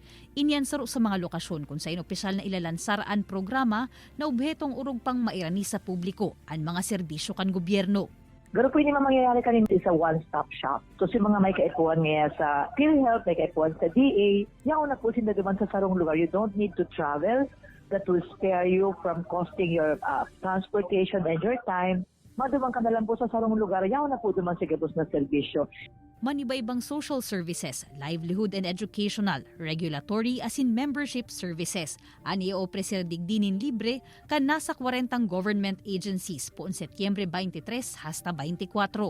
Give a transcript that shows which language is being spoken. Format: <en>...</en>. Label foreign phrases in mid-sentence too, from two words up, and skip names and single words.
<bik>Inyan saro sa mga lokasyon kung saan opisyal na ilalansar ang programa na obhetong urog pang mairani sa publiko ang mga serbisyo kan gobyerno. Pero pwede naman mangyayari kanina sa</bik> <en>one-stop shop.</en> <bik>So si mga may kaipuan ngayon sa PhilHealth, may kaipuan sa DA, yaw na po sila naman sa sarong lugar.</bik> <en>You don't need to travel. That will spare you from costing your transportation and your time.</en> <bik>Madumang ka na lang po sa sarong lugar, yaw na po naman sa gabos na serbisyo.</bik> <en>Maniba-ibang social services, livelihood and educational, regulatory asin membership services.</en> <bik>Ani opresir digdinin libre kan nasa 40</bik> <en>government agencies</en> <bik>poon Setyembre 23 hasta 24.</bik>